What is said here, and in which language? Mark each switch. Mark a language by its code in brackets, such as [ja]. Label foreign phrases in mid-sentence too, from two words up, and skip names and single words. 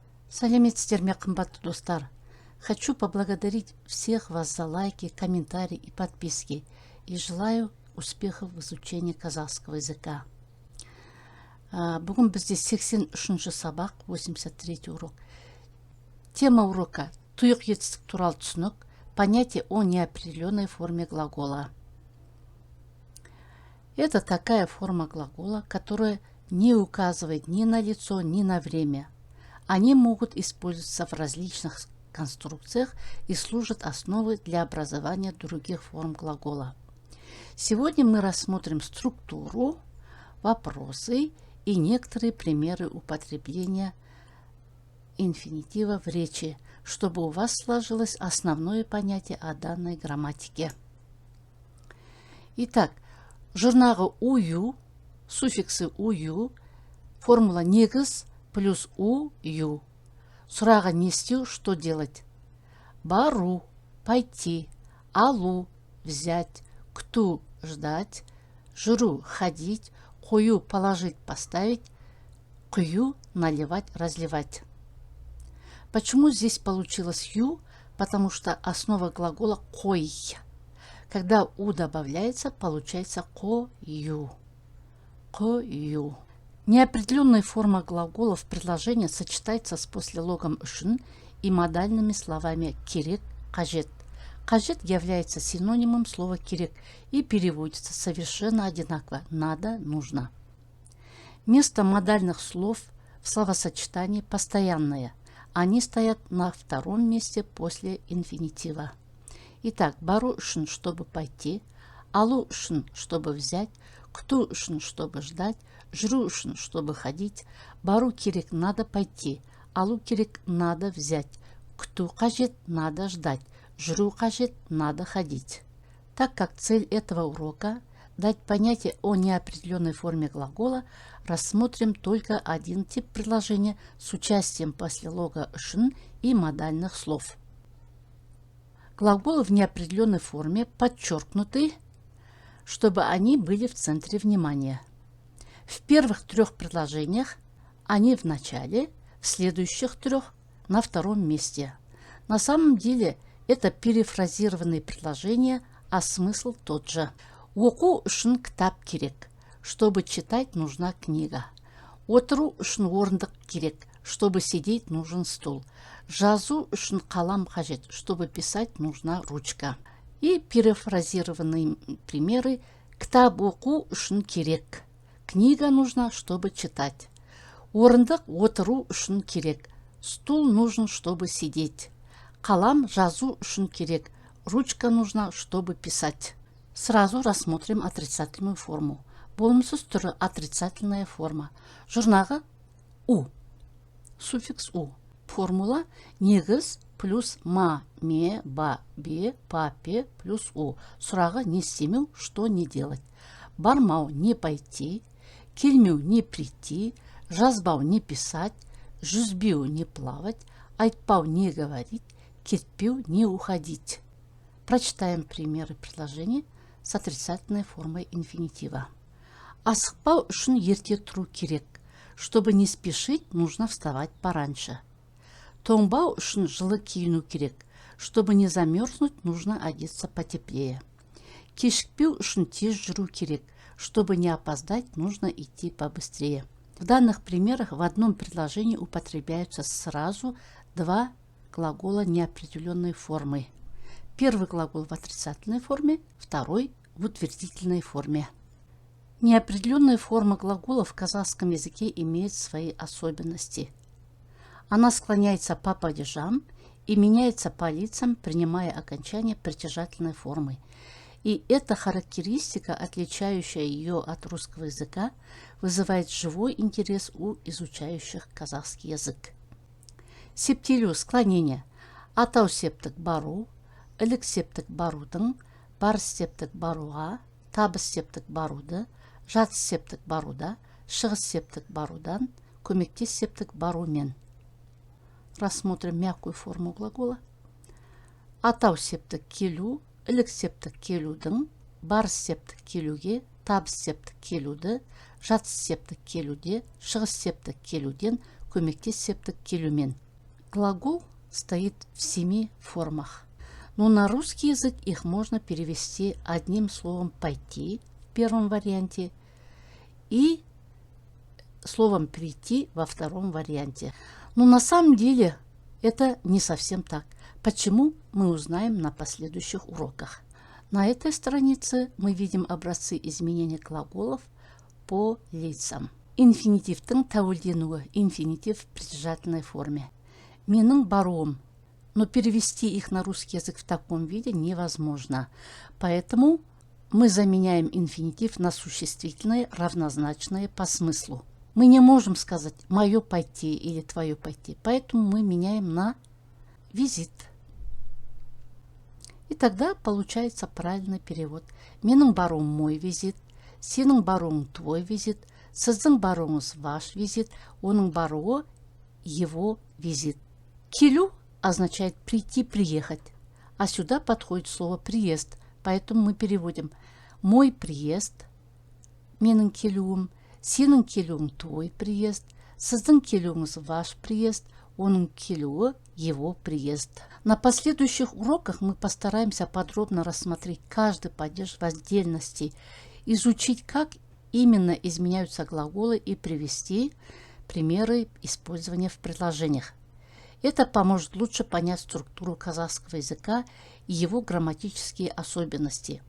[kk] Сәлеметсіздер ме, қымбатты достар. [ru] Хочу поблагодарить всех вас за лайки, комментарии и подписки. И желаю успехов в изучении казахского языка. [kk] Бүгін бізде 83-ші сабақ, [ru] 83-й урок. Тема урока – [kk] тұйық етістік туралы түсінік, [ru] понятие о неопределенной форме глагола. Это такая форма глагола, которая не указывает ни на лицо, ни на время. Они могут использоваться в различных конструкциях и служат основой для образования других форм глагола. Сегодня мы рассмотрим структуру, вопросы и некоторые примеры употребления инфинитива в речи, чтобы у вас сложилось основное понятие о данной грамматике. Итак, [kk] жұрнағы ую, суффиксы ую, формула негіз плюс ю. Сұрағы не істеу, [ru] что делать? Бару, пойти, алу, взять, кту, ждать, жүру, ходить, қою, положить, поставить, құю, наливать, разливать. Почему здесь получилось ю? Потому что основа глагола қой. Когда у добавляется, получается қою. [kk] Қою. [ru] Неопределенная форма глагола в предложении сочетается с послелогом үшін и модальными словами [kk] керек, қажет. [ru] Қажет является синонимом слова керек и переводится совершенно одинаково. Надо, нужно. Место модальных слов в словосочетании постоянное. Они стоят на втором месте после инфинитива. Итак, [kk] бару үшін, [ru] чтобы пойти, [kk] алу үшін, [ru] чтобы взять, [kk] кту үшін, [ru] чтобы ждать, [kk] жүру үшін, [ru] чтобы ходить, [kk] бару керек, [ru] надо пойти, [kk] алу керек, [ru] надо взять, [kk] кту қажет, [ru] надо ждать, [kk] жүру қажет, [ru] надо ходить. Так как цель этого урока дать понятие о неопределенной форме глагола, рассмотрим только один тип предложения с участием послелога үшін и модальных слов. Глаголы в неопределенной форме подчеркнуты, чтобы они были в центре внимания. В первых трех предложениях они в начале, в следующих трех на втором месте. На самом деле это перефразированные предложения, а смысл тот же. [kk] Оқу үшін кітап керек. [ru] Чтобы читать, нужна книга. [kk] Отыру үшін орындық керек. [ru] Чтобы сидеть, нужен стул. [kk] Жазу үшін қалам қажет. [ru] Чтобы писать, нужна ручка. И перефразированные примеры. [kk] Кітап оқу үшін керек. [ru] Книга нужна, чтобы читать. [kk] Орындық отыру үшін керек. [ru] Стул нужен, чтобы сидеть. [kk] Қалам жазу үшін керек. [ru] Ручка нужна, чтобы писать. Сразу рассмотрим отрицательную форму. [kk] Болымсыз түрі [ru] отрицательная форма. [kk] Жұрнағы у. Суффикс у. Формула негіз плюс ма, ме, ба, бе, па, пе плюс у. Сұрағы не істемеу, [ru] что не делать. Бармау не пойти, келмеу не прийти, жазбау не писать, жүзбеу не плавать, айтпау не говорить, кетпеу не уходить. Прочитаем примеры предложений с отрицательной формой инфинитива. [kk] Асықпау үшін ерте тұру керек. [ru] Чтобы не спешить, нужно вставать пораньше. [kk] Тоңбау үшін жылы киіну керек. [ru] Чтобы не замерзнуть, нужно одеться потеплее. [kk] Кешікпеу үшін тез жүру керек. [ru] Чтобы не опоздать, нужно идти побыстрее. В данных примерах в одном предложении употребляются сразу два глагола неопределенной формы. Первый глагол в отрицательной форме, второй в утвердительной форме. Неопределенная форма глагола в казахском языке имеет свои особенности. Она склоняется по падежам и меняется по лицам, принимая окончание притяжательной формы. И эта характеристика, отличающая ее от русского языка, вызывает живой интерес у изучающих казахский язык. [kk] Септелю склонение. Атау септік бару, ілік септік барудың, барыс септік баруға, табыс септік баруды, жатыс септік баруда, шығыс септік барудан, көмектес септік барумен. [ru] Рассмотрим мягкую форму глагола. [kk] Атау септік келу, ілік септік келудің, барыс септік келуге, табыс септік келуді, жатыс септік келуде, шығыс септік келуден, көмектес септік келумен. [ru] Глагол стоит в 7 формах. Но на русский язык их можно перевести одним словом «пойти» в первом варианте и словом «прийти» во втором варианте. Но на самом деле это не совсем так. Почему, мы узнаем на последующих уроках. На этой странице мы видим образцы изменения глаголов по лицам. [kk] Инфинитивтің тәуелденуі, [ru] инфинитив в притяжательной форме. [kk] Менің баруым. [ru] Но перевести их на русский язык в таком виде невозможно. Поэтому мы заменяем инфинитив на существительное, равнозначное по смыслу. Мы не можем сказать «моё пойти» или «твоё пойти», поэтому мы меняем на «визит». И тогда получается правильный перевод. [kk] Менің баруым [ru] мой визит, [kk] сенің баруың [ru] твой визит, [kk] сіздің баруыңыз [ru] ваш визит, [kk] оның баруы [ru] его визит. Келу означает прийти, приехать, а сюда подходит слово приезд, поэтому мы переводим мой приезд, [kk] менің келуім, сенің келуің [ru] твой приезд, [kk] сіздің келуіңіз [ru] ваш приезд, [kk] оның келуі [ru] его приезд. На последующих уроках мы постараемся подробно рассмотреть каждый падеж в отдельности, изучить, как именно изменяются глаголы и привести примеры использования в предложениях. Это поможет лучше понять структуру казахского языка и его грамматические особенности.